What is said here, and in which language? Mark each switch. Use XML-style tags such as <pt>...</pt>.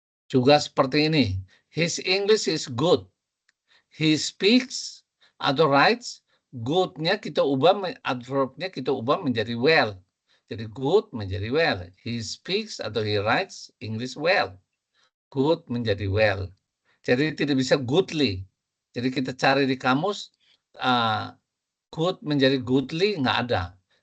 <id>Juga seperti ini.</id> <en>His English is good. He speaks atau writes.</en> <id>Good-nya kita ubah, adverb-nya kita ubah menjadi well. Jadi good menjadi well.</id> <en>He speaks atau he writes English well.</en> <id>Good menjadi well. Jadi tidak bisa goodly. Jadi kita cari di kamus, good menjadi goodly, nggak ada.</id>